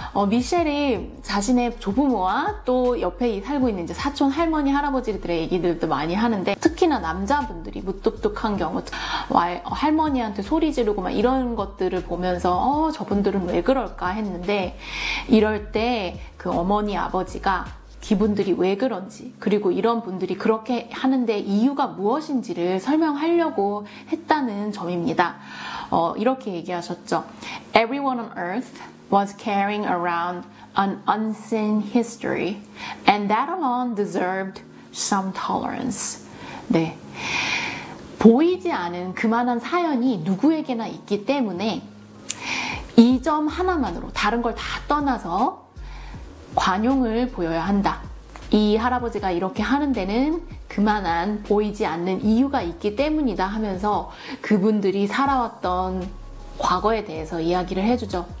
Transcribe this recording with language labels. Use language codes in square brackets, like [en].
[ko] 미셸이 자신의 조부모와 또 옆에 살고 있는 이제 사촌, 할머니, 할아버지들의 얘기들도 많이 하는데 특히나 남자분들이 무뚝뚝한 경우 할머니한테 소리 지르고 막 이런 것들을 보면서 저분들은 왜 그럴까 했는데 이럴 때 그 어머니, 아버지가 기분들이 왜 그런지 그리고 이런 분들이 그렇게 하는데 이유가 무엇인지를 설명하려고 했다는 점입니다. 이렇게 얘기하셨죠. [en] Everyone on earth was carrying around an unseen history and that alone deserved some tolerance. [ko] 네, 보이지 않은 그만한 사연이 누구에게나 있기 때문에 이 점 하나만으로 다른 걸 다 떠나서 관용을 보여야 한다. 이 할아버지가 이렇게 하는 데는 그만한 보이지 않는 이유가 있기 때문이다 하면서 그분들이 살아왔던 과거에 대해서 이야기를 해주죠.